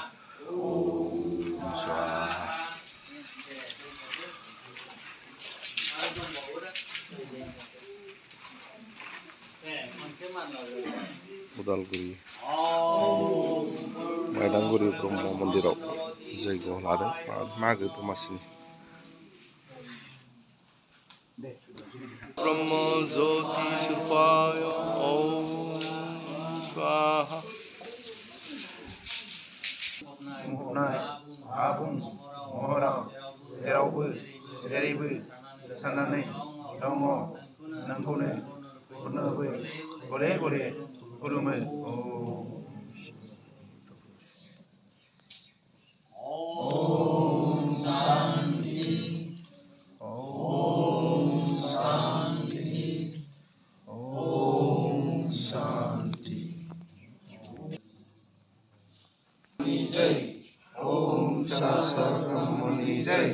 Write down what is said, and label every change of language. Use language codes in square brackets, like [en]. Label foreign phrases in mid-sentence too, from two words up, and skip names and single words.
[sa] ओम स्वाहा। [brx] उदालगुरि माइदांगुरि ब्रह्म मन्दिराव जैग' लादों मागो दमासिनि। [sa] ब्रह्म ज्योति स्वरूपाय ओम स्वाहा। [brx] बुंहरनाय आबुं महराव जेरावबो जेरैबो गोसारनानै दङ नोंखौनो खुलुमो गले गले खुलुमो। [sa] ओम शांति ओम शांति ओम शांति। [brx] जय ओम सासा ब्रह्मनि जय